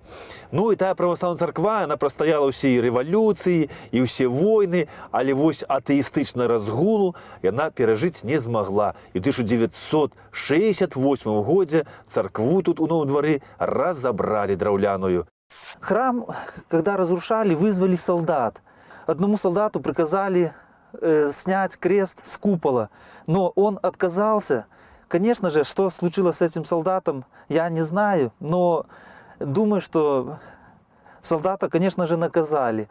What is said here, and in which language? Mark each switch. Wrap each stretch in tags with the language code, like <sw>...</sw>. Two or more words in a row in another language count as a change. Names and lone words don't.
<be>Ну і тая праваслаўная царква, яна прастаяла ўсе рэвалюцыі і ўсе войны, але вось атэістычна разгулу яна перажыць не змагла. І ў 1968 годзе царкву тут у Новым двары разабралі драўляную.</be> <ru>Храм, когда разрушали, вызвали солдат. Одному солдату приказали снять крест с купола, но он отказался. Конечно же, что случилось с этим солдатом, я не знаю, но думаю, что солдата, конечно же, наказали.</ru>